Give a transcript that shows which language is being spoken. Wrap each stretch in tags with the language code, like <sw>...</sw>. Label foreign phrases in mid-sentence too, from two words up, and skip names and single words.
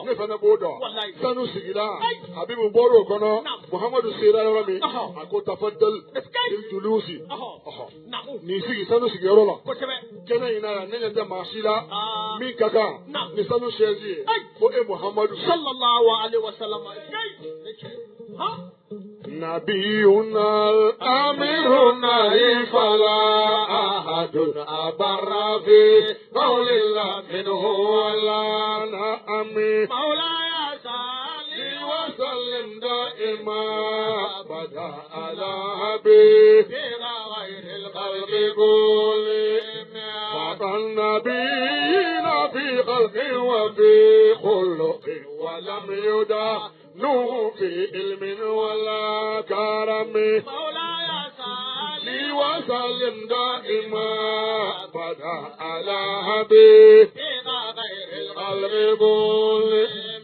<bm>ne fana b'o dɔn Wallahi. sanu sigira Ayi. habibu bɔra o kɔnɔ Naam. muhamadu sera yɔrɔ min Ɔhɔ. a ko tafadal Sky.</bm> <ar>إلى الجلوس</ar> <bm>Ɔhɔ. Naamu. n'i sigi sanu sigiyɔrɔ la Kosɛbɛ. kɛnɛ in na yan ne ɲɛ tɛ maa si la Ah. min ka kan Naam. ni sanu sɛzi ye Ayi. ko e muhamadu</bm> <ar>صلى الله عليه وسلم.</ar> <bm>Sky. Ne cɛ. Han?</bm> <ar>نبينا الأمير النهي فلا أحد أبر في قول الله منه ولا نعم مولاي صل وسلم دائما أبدا على حبيب غير الخلق كلهم فوق النبيين في خلق وفي خلق ولم يدانوه في علم ولا كرم مولاي صلي وسلم دائما أبدا على حبيب غير الخلق كلهم</ar>